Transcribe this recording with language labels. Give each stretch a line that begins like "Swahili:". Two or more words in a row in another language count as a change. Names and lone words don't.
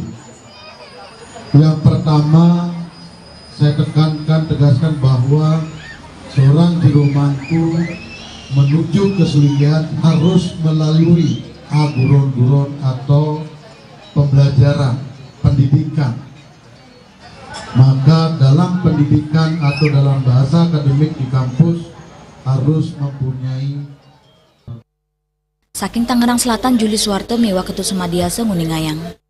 Indonesian: Yang pertama, saya tegaskan bahwa seorang Jero Mangku menuju kesulinggihan harus melalui guron-guron atau pembelajaran, pendidikan. Maka dalam pendidikan atau dalam bahasa akademik di kampus harus mempunyai.
Balinese: Saking Tangerang Selatan, Juli Suwarte mewa Ketu Sumadiasa nguningayang.